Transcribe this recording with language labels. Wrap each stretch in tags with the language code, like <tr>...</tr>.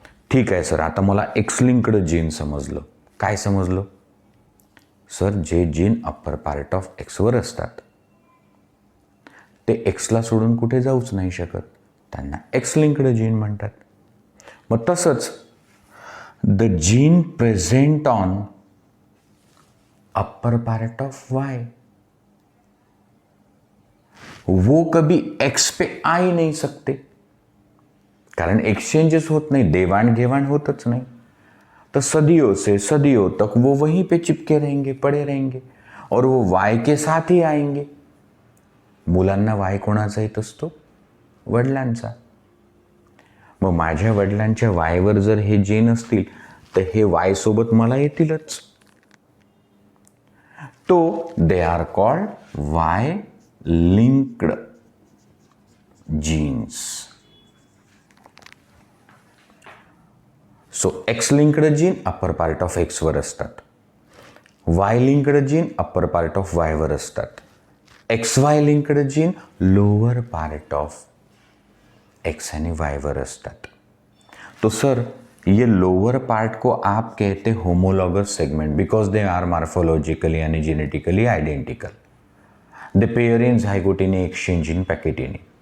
<mr>ठीक आहे सर, आता मला X-linked जीन समजलं. काय समजलं? सर, जे gene upper part of Xavier असतात ते एक्सला सोडून कुठे जाऊच नाही शकत, त्यांना X-linked जीन म्हणतात. मग तसंच</mr> <en>the gene present on upper part of Y</en> <hi>वो कभी X पे आ ही नहीं सकते,</hi> <mr>कारण एक्सचेंजेस होत नहीं, देवान घेवान होतच नहीं.</mr> <hi>तो सदियों से सदियों तक वो वहीं पे चिपके रहेंगे, पड़े रहेंगे और वो Y के साथ ही आएंगे.</hi> <mr>मुलांना Y कोणाचा येत असतो? वडिलांचा. मग माझ्या वडिलांच्या वायवर जर हे जीन असतील तर हे वाय सोबत मला येतीलच.</mr> <en>तो they are called Y linked genes.</en> <mr>So x linked gene upper part of Xavier असतात, Y linked gene upper part of वायवर असतात, x Y linked gene lower part of x end why were असतात.</mr> <hi>तो sir, ये lower part को आप कहते homologous segment</hi> <en>Because they are morphologically and genetically identical. They pair in zygote in exchange in packetini.</en>